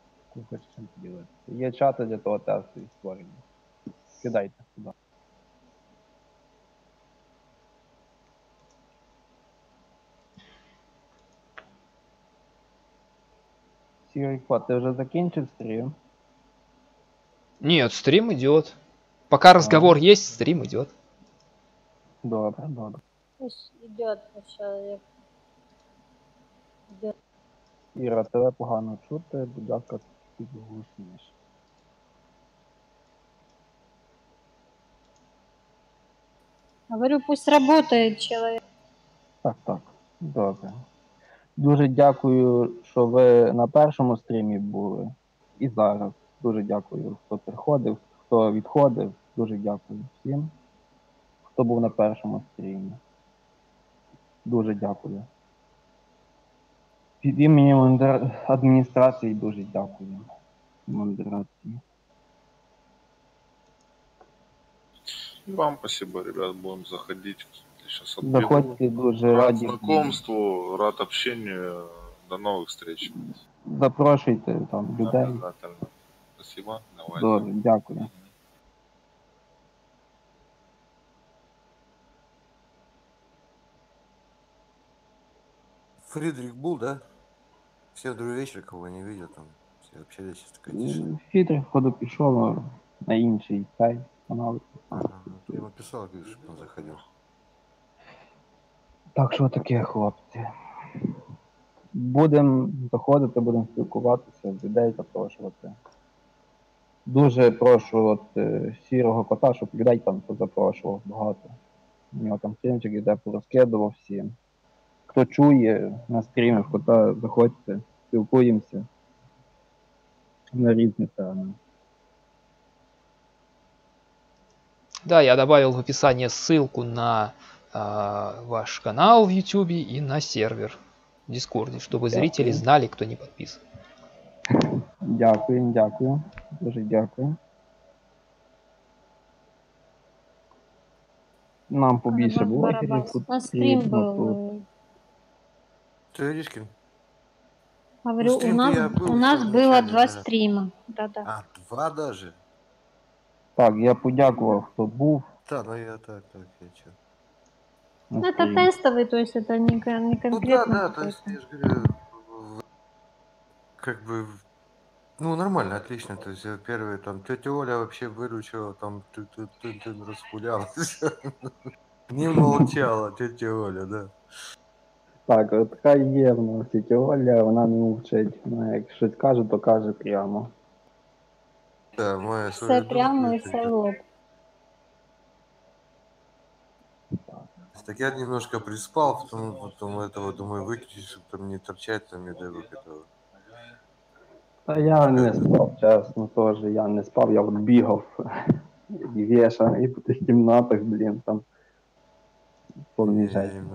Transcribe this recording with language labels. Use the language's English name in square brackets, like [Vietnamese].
[Ukrainian] Хто хоче чим поділитися. Є чати для того тесту і створення. Скидайте сюди. Сірий кот, ти вже закінчив стрім? [Russian] Нет, стрим идет. Пока разговор есть, стрим идет. [Ukrainian] Добре, добре. [Russian] Пусть идет человек. Идет. [Ukrainian] Іра, тебе погано чути, будь ласка, підголосніше. [Russian] Говорю, пусть работает человек. [Ukrainian] Так, добре. Дуже дякую, що ви на першому стрімі були. І зараз. Дуже дякую, хто приходив, хто відходив. Дуже дякую всім, хто був на першому стрімі. Дуже дякую. Від імені адміністрації дуже дякую. Модерації. [Russian] Вам спасибо, ребят, будем заходить. Сейчас [Ukrainian] Заходьте, дуже раді. [Russian] Знакомству, рад общению. До новых встреч. [Ukrainian] Запрошуйте там людей. [Russian] Спасибо. Давай. [Ukrainian] Добре, дякую. [Russian] Фридрих был, да? Все другой вечер, кого не видел, там все общались, такая тишина. [Ukrainian] Фридрих, ходу пішов на інший сайт, канал. [Russian] Ага, ты ему писал, говоришь, чтобы он заходил. [Ukrainian] Так що таке, хлопці. Будемо заходити, будемо спілкуватися, людей запрошувати. Дуже прошу от сірого кота, щоб людей там позапрошував багато. У нього там стрімчик іде, порозкидував всім. Хто чує на стрімі в кота, заходьте, спілкуємося на різні теми. [Russian] Да, я добавил в описание ссылку на ваш канал в YouTube и на сервер в Дискорде, чтобы зрители знали, кто не подписан. [Ukrainian] Дякую, дякую. Дуже дякую. Нам побільше блогерів тут. [Russian] На стрим был. Ты видишь, Ким? Говорю, у нас было 2 стрима. Да-да. А, 2 даже? [Ukrainian] Так, я подякував, хто був. [Russian] Да, ну я так, я чё. Ну, это тестовый, то есть это не конкретно. Ну да, то есть, я же говорю, как бы, ну нормально, отлично, то есть первые там, тетя Оля вообще выручила, там, распулялась, не молчала тетя Оля, да. [Ukrainian] Так, от така є в нас тетя Оля, вона не мовчить, вона як щось каже, то каже прямо. [Russian] Да, моя все прямо и все в лоб. Так я немножко приспал, потом этого, думаю, выключить, чтобы там не торчать, там, не дай бог этого. [Ukrainian] Та я не спав, чесно, теж, я не спав, я от бігав і вішаний по тих кімнатах, блін, там повний жесть.